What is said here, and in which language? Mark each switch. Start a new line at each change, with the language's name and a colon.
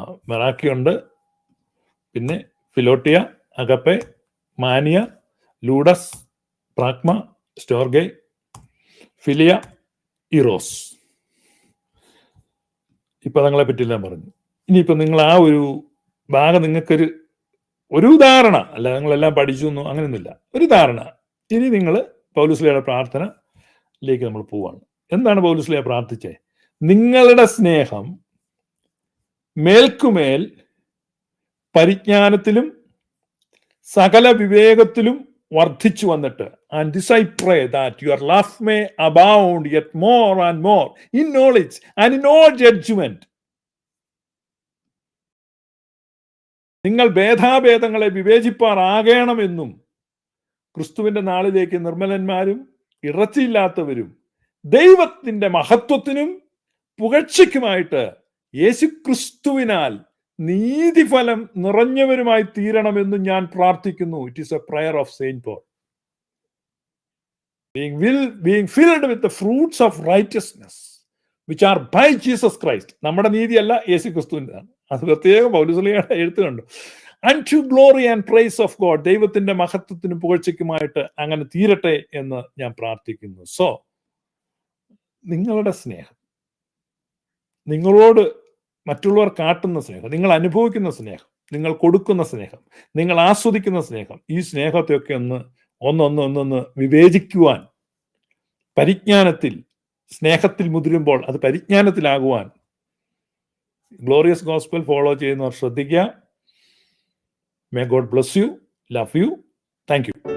Malayalam: Meraki ഉണ്ട്, പിന്നെ ഫിലോട്ടിയ, agape, മാനിയ, ലൂഡസ്, പ്രാഗ്മ, സ്റ്റോർഗെ, philia, Eros. ഈ പദങ്ങളെ പറ്റിയെല്ലാം പറഞ്ഞു. ഇനിയിപ്പോ നിങ്ങൾ ആ ഒരു ഭാഗം നിങ്ങൾക്കൊരു ഉദാഹരണ, അല്ല നിങ്ങളെല്ലാം പഠിച്ചു എന്നോ അങ്ങനെയൊന്നുമില്ല, ഒരു ധാരണ. ഇനി നിങ്ങൾ പൗലോസ്ലീഹയുടെ പ്രാർത്ഥനയിലേക്ക് നമ്മൾ പോവാണ്. എന്താണ് പൗലോസ്ലീഹ പ്രാർത്ഥിച്ചേ? നിങ്ങളുടെ സ്നേഹം മേൽക്കുമേൽ പരിജ്ഞാനത്തിലും സകല വിവേകത്തിലും വർദ്ധിച്ചു വന്നിട്ട്,
English: and this I pray that your love may abound yet more and more in knowledge and in all judgment.
Malayalam: നിങ്ങൾ ഭേദാഭേദങ്ങളെ വിവേചിപ്പാറാകണമെന്നും ക്രിസ്തുവിന്റെ നാളിലേക്ക് നിർമ്മലന്മാരും ഇറച്ചിയില്ലാത്തവരും ദൈവത്തിന്റെ മഹത്വത്തിനും പുകഴ്ചയ്ക്കുമായിട്ട് യേശുക്രിസ്തുവിനാൽ നീതിഫലം നിറഞ്ഞവരുമായി തീരണമെന്ന് ഞാൻ പ്രാർത്ഥിക്കുന്നു.
English: It is a prayer of Saint Paul. being filled with the fruits of righteousness which are by Jesus Christ.
Malayalam: നമ്മുടെ നീതിയല്ല, യേശുക്രിസ്തുവിൻ്റെതാണ്. അത് പ്രത്യേകം പൗലോസ്ലീഹയുടെ എഴുത്തുണ്ട്.
English: unto glory and praise of God.
Malayalam: ദൈവത്തിന്റെ മഹത്വത്തിനും പുകഴ്ചയ്ക്കുമായിട്ട് അങ്ങനെ തീരട്ടെ എന്ന് ഞാൻ പ്രാർത്ഥിക്കുന്നു. സോ നിങ്ങളുടെ സ്നേഹം, നിങ്ങളോട് മറ്റുള്ളവർ കാട്ടുന്ന സ്നേഹം, നിങ്ങൾ അനുഭവിക്കുന്ന സ്നേഹം, നിങ്ങൾ കൊടുക്കുന്ന സ്നേഹം, നിങ്ങൾ ആസ്വദിക്കുന്ന സ്നേഹം, ഈ സ്നേഹത്തെയൊക്കെ ഒന്ന് വിവേചിക്കുവാൻ, പരിജ്ഞാനത്തിൽ, സ്നേഹത്തിൽ മുതിരുമ്പോൾ അത് പരിജ്ഞാനത്തിലാകുവാൻ ഗ്ലോറിയസ് ഗോസ്പൽ ഫോളോ ചെയ്യുന്നവർ ശ്രദ്ധിക്കുക.
English: May God bless you, love you, thank you.